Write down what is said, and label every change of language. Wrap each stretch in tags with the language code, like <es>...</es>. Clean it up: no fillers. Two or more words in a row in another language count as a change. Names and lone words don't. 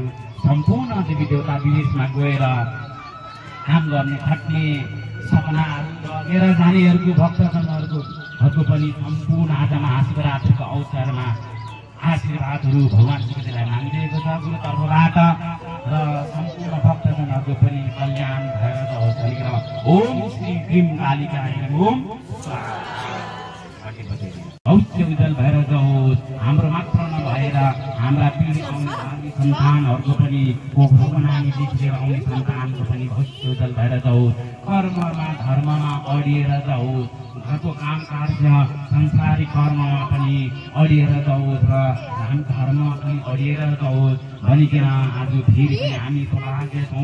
<ne>सम्पूर्ण देवी देवता विदेशमा गएर काम गर्ने खट्ने सपनाहरू लगेर जानेहरूको भक्तजनहरूको पनि सम्पूर्ण आज महाशिवरात्रिको अवसरमा आशीर्वादहरू भगवान शिवजीलाई मागिदिएको छ गुरुतर्फबाट र सम्पूर्ण भक्तजनहरूको पनि कल्याण भएर जाओस् भनिकन</ne> <sa>ओम श्री क्रीम कालिकाय</sa> <ne>ओम भविष्य उज्जवल भएर जाओस्। हाम्रो मात्र नभएर हाम्रा पिँढी आउने सन्तानहरूको पनि कोखको नानीदेखि लिएर आउने सन्तानको पनि भविष्य उज्जवल भएर जाओस्। कर्ममा धर्ममा अडिएर जाओस्। घरको काम कार्य संसारिक कर्ममा पनि अडिएर जाओस् र हामी धर्ममा पनि अडिएर जाओस् भनिकन आज फेरि पनि हामी सौभाग्य छौँ।</ne>